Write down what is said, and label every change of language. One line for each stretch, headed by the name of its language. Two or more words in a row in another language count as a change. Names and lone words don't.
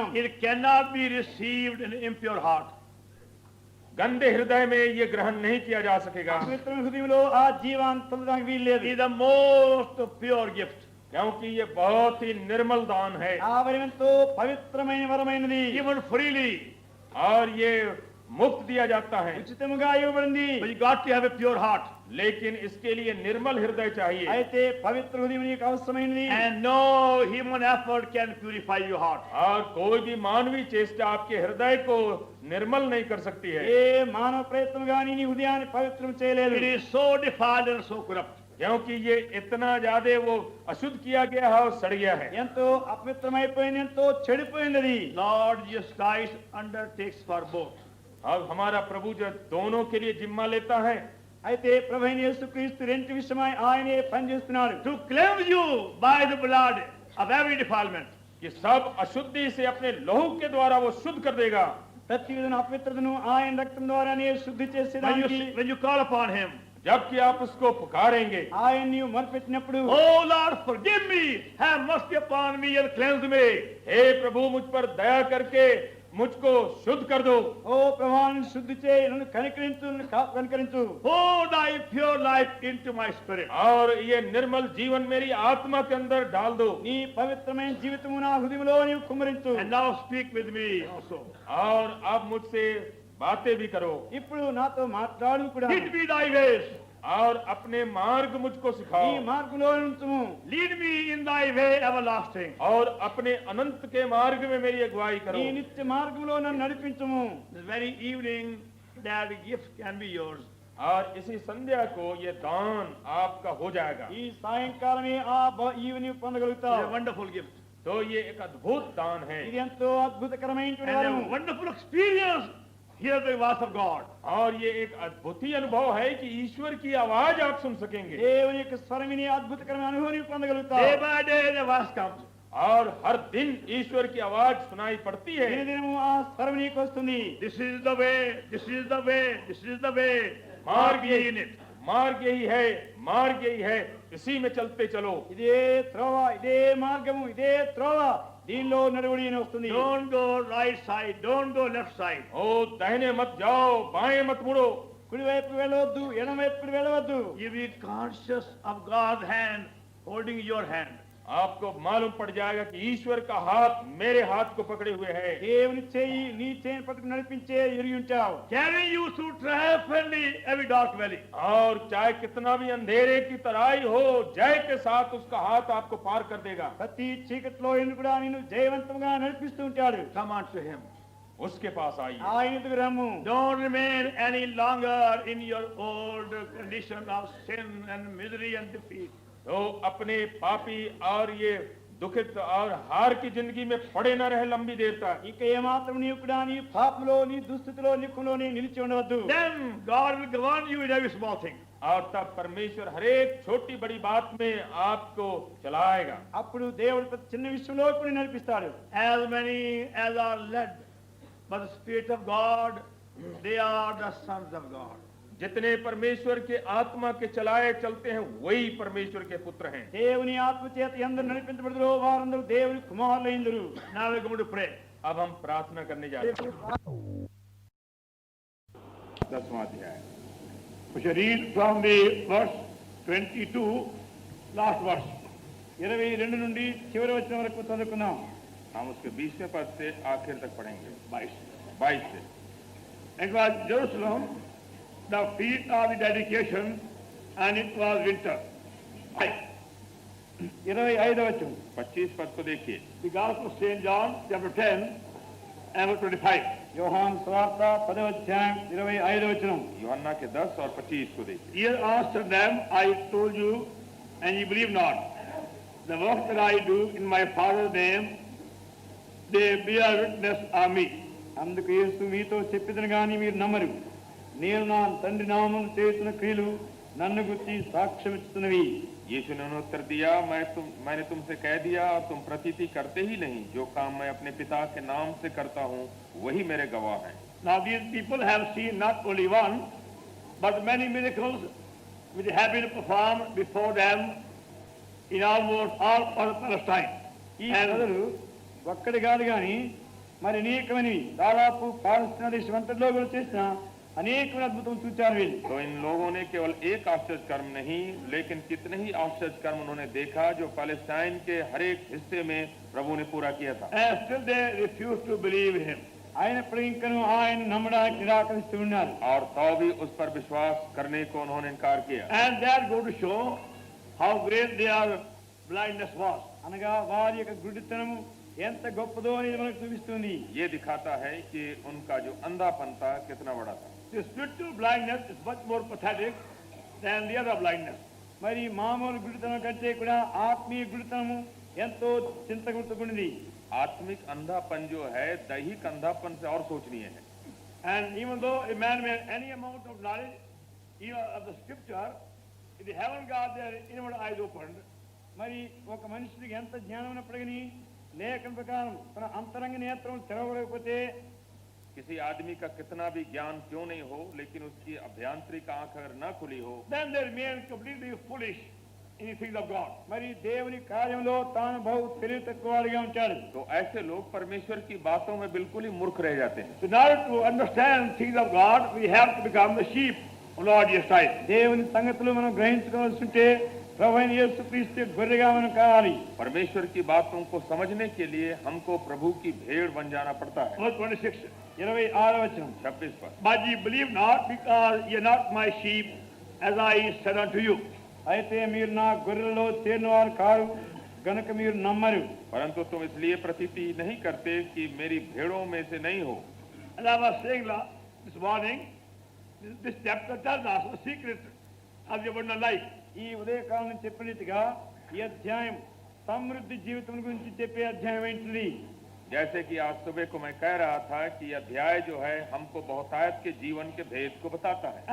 English: It cannot be received in impure heart.
Hindi: गंदे हृदय में ये ग्रहण नहीं किया जा सकेगा,
Telugu: పవిత్ర హృదయంలో ఆ జీవాన్ని పొందడానికి వీల్లేదు
English: It is the most pure gift.
Hindi: क्योंकि ये बहुत ही निर्मल दान है
Telugu: ఆ వరం ఎంతో పవిత్రమైన వరమైనది
English: Given freely.
Hindi: और ये मुफ्त दिया जाता है।
Telugu: ఉచితముగా ఇవ్వబడింది
English: But you got to have a pure heart.
Hindi: लेकिन इसके लिए निर्मल हृदय चाहिए
Telugu: అయితే పవిత్ర హృదయం నీకు అవసరమైనది
English: And no human effort can purify your heart.
Hindi: और कोई भी मानवीय चेष्टा आपके हृदय को निर्मल नहीं कर सकती है।
Telugu: ఏ మానవ ప్రయత్నం గాని నీ హృదయాన్ని పవిత్రం చేయలేదు
English: It is so defiled and so corrupt.
Hindi: क्योंकि ये इतना ज्यादा वो अशुद्ध किया गया है और सड़ गया है।
Telugu: ఎంతో అపవిత్రమైపోయింది ఎంతో చెడిపోయింది
English: Lord Jesus Christ undertakes for both.
Hindi: अब हमारा प्रभु जो दोनों के लिए जिम्मा लेता है,
Telugu: అయితే ప్రభువైన యేసుక్రీస్తు రెంటి విషయమై ఆయనే పనిచేస్తున్నాడు
English: To cleanse you by the blood of every defilement.
Hindi: कि सब अशुद्धि से अपने लहू के द्वारा वो शुद्ध कर देगा।
Telugu: ప్రతి విధమైన అపవిత్రతను ఆయన రక్తం ద్వారానే శుద్ధి చేసేదానికి
English: When you call upon Him,
Hindi: जबकि आप उसको पुकारेंगे।
Telugu: ఆయన నీవు మొరపెట్టినప్పుడు
English: Oh Lord, forgive me, have mercy upon me and cleanse me.
Hindi: हे प्रभु मुझ पर दया करके मुझको शुद्ध कर दो।
Telugu: ఓ ప్రభావాన్ని శుద్ధి చేయి, నన్ను కనికరించు, నన్ను కనికరించు.
English: Pour thy pure life into my spirit.
Hindi: और ये निर्मल जीवन मेरी आत्मा के अंदर डाल दो।
Telugu: నీ పవిత్రమైన జీవితము నా హృదయంలో నీవు కుమ్మరించు.
English: And now speak with me also.
Hindi: और अब मुझसे बातें भी करो
Telugu: ఇప్పుడు నాతో మాట్లాడు కూడా.
English: Teach me thy ways.
Hindi: और अपने मार्ग मुझको
Telugu: నీ
Hindi: सिखाओ
Telugu: మార్గంలో ఉంచుము.
English: Lead me in thy way everlasting.
Hindi: और अपने अनंत के मार्ग में मेरी अगुवाई करो।
Telugu: నీ నిత్య మార్గంలో నన్ను నడిపించుము.
English: This very evening that gift can be yours.
Hindi: और इसी संध्या को ये दान आपका हो जाएगा।
Telugu: ఈ సాయంకాలమే ఈవి నీవు
English: It's a
Telugu: పొందగలుగుతావు.
English: wonderful gift.
Hindi: तो ये एक अद्भुत दान है
Telugu: ఇది ఎంతో అద్భుతకరమైనటువంటి
English: And
Telugu: వరము.
English: a wonderful experience. Hear the voice of God.
Hindi: और ये एक अद्भुत ही अनुभव है कि ईश्वर की आवाज आप सुन सकेंगे।
Telugu: దేవుని యొక్క స్వరం విని అద్భుతకరమైన అనుభవం నీవు
English: Day
Telugu: పొందగలుగుతావు.
English: by day the voice comes.
Hindi: और हर दिन ईश्वर की ఆవాज सुनाई पड़ती है।
Telugu: దినదినము ఆ స్వరం నీకు వస్తుంది.
English: This is the way, this is the way, this is the way.
Hindi: मार्ग
English: Mark ye in it.
Hindi: मार्ग यही है, मार्ग यही है, इसी में चलते चलो।
Telugu: ఇదే త్రోవ, ఇదే మార్గము, ఇదే త్రోవ, దీనిలో నడువుడి అని వస్తుంది.
English: Don't go right side, don't go left side.
Hindi: ओ दाहिने मत जाओ, बाएं मत मुड़ो।
Telugu: కుడివైపు వెళ్ళవద్దు, ఎడమవైపు వెళ్ళవద్దు.
English: You be conscious of God's hand holding your hand.
Hindi: आपको मालूम पड़ जाएगा कि ईश्वर का हाथ मेरे हाथ को पकड़े हुए है।
Telugu: దేవుని చేయి నీ చేయిని పట్టుకుని నడిపించే ఎరిగి ఉంటావు.
English: Carrying you through triumphantly every dark valley.
Hindi: और चाहे कितना भी अंधेरे की तराई हो, जय के साथ उसका हाथ आपको पार कर देगा।
Telugu: ప్రతి చీకట్లో కూడా నిన్ను జయవంతంగా నడిపిస్తూ ఉంటాడు.
English: Come on to him.
Hindi: उसके पास आइए।
Telugu: ఆయన ఎదుగు రమ్ము.
English: Don't remain any longer in your old condition of sin and misery and defeat.
Hindi: तो अपने पापी और ये दुखित और हार की जिंदगी में पड़े न रहे लंबी देर तक।
Telugu: ఇక ఏమాత్రం నీవు కూడా నీ పాపంలో, నీ దుస్థితిలో, నిక్కులోనే నిలిచి ఉండవద్దు.
English: Then God will govern you in every small thing.
Hindi: और तब परमेश्वर हर एक छोटी बड़ी बात में आपको चलाएगा।
Telugu: అప్పుడు దేవుడు ప్రతి చిన్న విషయంలో కూడా నడిపిస్తాడు.
English: As many as are led by the Spirit of God, they are the sons of God.
Hindi: जितने परमेश्वर के आत्मा के चलाए चलते हैं वही परमेश्वर के पुत्र हैं।
Telugu: దేవుని ఆత్మ చేత ఎందరు నడిపించబడుదురో వారందరూ దేవుని కుమారులైందురు.
English: Now we're going to pray.
Hindi: अब हम प्रार्थना करने जा रहे हैं। 10वां अध्याय.
English: We shall read from the verse 22, last verse.
Telugu: 22 నుండి చివరి వచనం వరకు చదువుకుందాం.
Hindi: हम उसके 20वें पद से आखिर तक पढ़ेंगे। 22 से.
English: It was Jerusalem, the feast of the dedication, and it was winter.
Telugu: 25వ వచనం.
Hindi: 25 पद को देखिए।
English: The Gospel of St. John, chapter 10, and verse 25.
Telugu: యోహాను సువార్త 10వ అధ్యాయం 25వ వచనం.
Hindi: यूहन्ना के 10 और 25 को देखिए।
English: Here answered them, I told you, and ye believe not. The work that I do in my Father's name, they bear witness of me.
Telugu: అందుకు యేసు మీతో చెప్పిదను గాని మీరు నమ్మరు. నేను నా తండ్రి నామమున చేస్తున్న క్రియలు నన్ను గురించి సాక్ష్యం ఇస్తున్నవి.
Hindi: यीशु ने उत्तर दिया, मैंने तुमसे कह दिया और तुम प्रतीति करते ही नहीं। जो काम मैं अपने पिता के नाम से करता हूँ वही मेरे गवाह हैं।
English: Now these people have seen not only one, but many miracles which have been performed before them in almost all parts of Palestine.
Telugu: ఈ ప్రజలు ఒక్కడి కాదు గాని మరి అనేకమైనవి దాదాపు పాలస్తీనా దేశం అంతట్లో కూడా చేసిన అనేకమైన అద్భుతం చూచారు వీళ్ళు.
Hindi: तो इन लोगों ने केवल एक आश्चर्य कर्म नहीं, लेकिन कितने ही आश्चर्य कर्म उन्होंने देखा जो पैलेस्टाइन के हर एक हिस्से में प्रभु ने पूरा किया था।
English: And still they refuse to believe him.
Telugu: అయినప్పుడు ఇంకను ఆయన నమ్మడానికి నిరాకరిస్తూ ఉన్నారు.
Hindi: और तो भी उस पर विश्वास करने को उन्होंने इनकार किया।
English: And that go to show how great their blindness was.
Telugu: అనగా వారి యొక్క గుడ్డితనము ఎంత గొప్పదో అనేది మనకు చూపిస్తుంది.
Hindi: ये दिखाता है कि उनका जो अंधापन था कितना बड़ा था।
English: The spiritual blindness is much more pathetic than the other blindness.
Telugu: మరి మామూలు గుడితనం కంటే కూడా ఆత్మీయ గుడితనము ఎంతో చింతగుర్తుకున్నది.
Hindi: आत्मिक अंधापन जो है दैहिक अंधापन से और सोचनीय है।
English: And even though a man may have any amount of knowledge, even of the scripture, if they haven't got their inward eyes opened,
Telugu: మరి ఒక మనుషుడికి ఎంత జ్ఞానం ఉన్నప్పటికీ లేఖన ప్రకారం తన అంతరంగ నేత్రం తెరవలేకపోతే
Hindi: किसी आदमी का कितना भी ज्ञान क्यों नहीं हो, लेकिन उसकी अभ्यांतरिक आंख अगर न खुली हो,
English: then they remain completely foolish in the things of God.
Telugu: మరి దేవుని కార్యంలో తాను బహు తెలివి తక్కువగా ఉంటాడు.
Hindi: तो ऐसे लोग परमेश्वर की बातों में बिल्कुल ही मूर्ख रह जाते हैं।
English: So in order to understand things of God, we have to become the sheep of Lord Jesus Christ.
Telugu: దేవుని సంగతులు మనం గ్రహించుకోవాల్సి ఉంటే ప్రభువైన యేసుక్రీస్తు గొర్రెగా మనం కావాలి.
Hindi: परमेश्वर की बातों को समझने के लिए हमको प्रभु की भेड़ बन जाना पड़ता है।
English: Verse 26.
Telugu: 26వ వచనం.
Hindi: 26 पर,
English: But ye believe not, because ye are not my sheep, as I said unto you.
Telugu: అయితే మీరు నా గొర్రెలలో చేరినవారు కారు గనుక మీరు నమ్మరు.
Hindi: परंतु तुम इसलिए प्रतीति नहीं करते कि मेरी भेड़ों में से नहीं हो।
English: And I was saying this morning, this chapter tells us the secret of the abundant life.
Telugu: ఈ ఉదయకాలం చెప్పినట్టుగా ఈ అధ్యాయం సమృద్ధి జీవితం గురించి చెప్పే అధ్యాయం ఏంటిది?
Hindi: जैसे कि आज सुबह को मैं कह रहा था कि अध्याय जो है हमको बहुतायत के जीवन के भेद को बताता है।